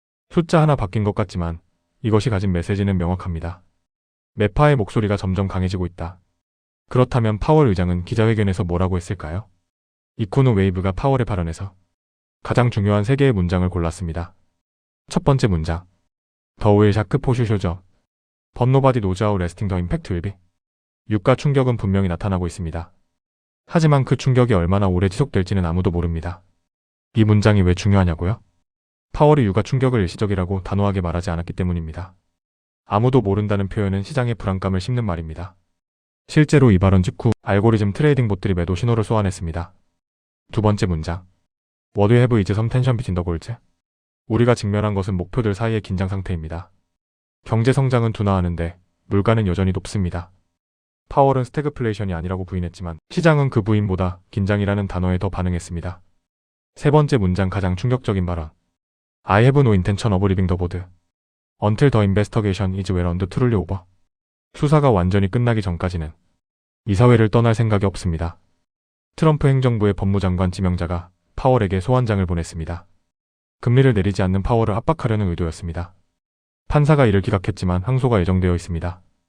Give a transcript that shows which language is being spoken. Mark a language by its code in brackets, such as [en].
[ko] 숫자 하나 바뀐 것 같지만 이것이 가진 메시지는 명확합니다. 매파의 목소리가 점점 강해지고 있다. 그렇다면 파월 의장은 기자회견에서 뭐라고 했을까요? 이코노웨이브가 파월의 발언에서 가장 중요한 3개의 문장을 골랐습니다. [en] 첫 번째 문장. The will shock for sure. But nobody knows how lasting the impact will be. [ko] 유가 충격은 분명히 나타나고 있습니다. 하지만 그 충격이 얼마나 오래 지속될지는 아무도 모릅니다. 이 문장이 왜 중요하냐고요? 파월이 유가 충격을 일시적이라고 단호하게 말하지 않았기 때문입니다. 아무도 모른다는 표현은 시장의 불안감을 심는 말입니다. 실제로 이 발언 직후 알고리즘 트레이딩 봇들이 매도 신호를 쏘아냈습니다. 두 번째 문장. [en] What we have is some tension between the goals. [ko] 우리가 직면한 것은 목표들 사이의 긴장 상태입니다. 경제 성장은 둔화하는데 물가는 여전히 높습니다. 파월은 스태그플레이션이 아니라고 부인했지만 시장은 그 부인보다 긴장이라는 단어에 더 반응했습니다. 세 번째 문장 가장 충격적인 발언. [en] I have no intention of leaving the board. Until the investigation is well and truly over. [ko] 수사가 완전히 끝나기 전까지는 이사회를 떠날 생각이 없습니다. 트럼프 행정부의 법무장관 지명자가 파월에게 소환장을 보냈습니다. 금리를 내리지 않는 파월을 압박하려는 의도였습니다. 판사가 이를 기각했지만 항소가 예정되어 있습니다.